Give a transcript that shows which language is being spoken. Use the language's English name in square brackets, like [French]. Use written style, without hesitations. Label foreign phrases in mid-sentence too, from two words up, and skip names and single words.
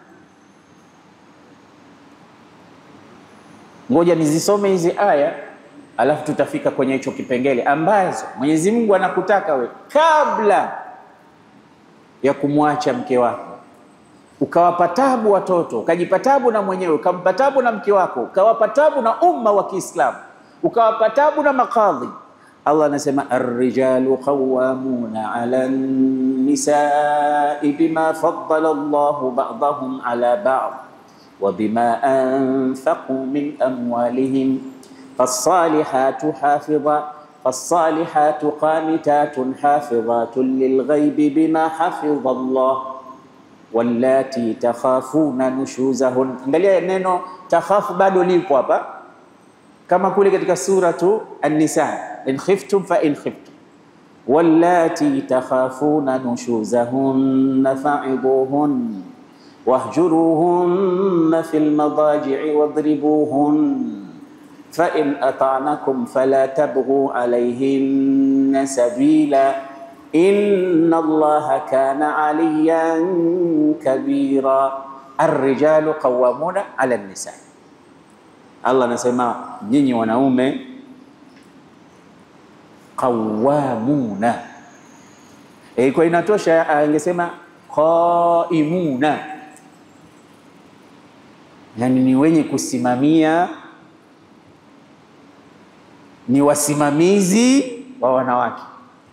[Swahili] Ngoja nizisome hizi aya alafu tutafika kwenye hicho kipengele ambazo Mwenyezi Mungu anakutaka we kabla ya kumwacha mke wako, ukawapa tabu watoto, ukajipa tabu na mwenyewe, ukampa tabu na mke wako, ukawapa tabu na umma wa Kiislamu, ukawapa tabu na makadhi. [Arabic] Allah anasema الرجال قوامون على النساء بما فضل الله بعضهم على بعض وبما أنفقوا من أموالهم فالصالحات قانتات حافظات للغيب بما حفظ الله واللاتي تخافون نشوزهن. [Swahili] Angalia neno takhafu bado lipo hapa, kama kule katika suratu An-Nisa, [Arabic] إن خفتم فإن خفتم واللاتي تخافون نشوزهن فعظوهن واهجروهن في المضاجع واضربوهن فإن أطعنكم فلا تبغوا عليهن سبيلا إن الله كان عليا كبيرا. الرجال قوامون على النساء. [Swahili] Allah anasema nyinyi wanaume qawwamuna. Kwa inatosha angesema qaimuna, yani ni wenye kusimamia, ni wasimamizi wa wanawake.